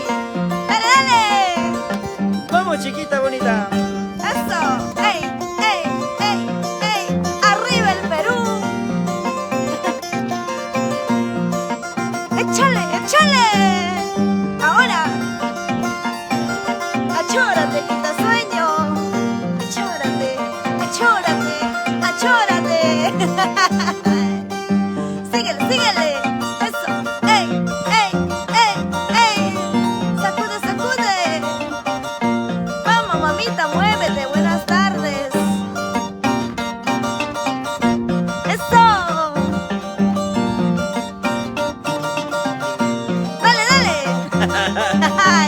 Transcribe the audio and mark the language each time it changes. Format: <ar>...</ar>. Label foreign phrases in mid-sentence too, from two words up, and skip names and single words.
<es>¡Dale, dale! ¡Vamos, chiquita bonita! ¡Eso! ¡Ey, ey, ey, ey! ¡Arriba el Perú! ¡Échale, échale! ¡Ahora! ¡Achórate, quitasueño! ¡Achórate, achórate, achórate! ¡Síguele, síguele! ¡Eso! ¡Ey, ey, ey, ey! ¡Sacude, sacude! ¡Vamos, mamita, muévete! ¡Buenas tardes! ¡Eso! ¡Dale, dale! ¡Ay!</es>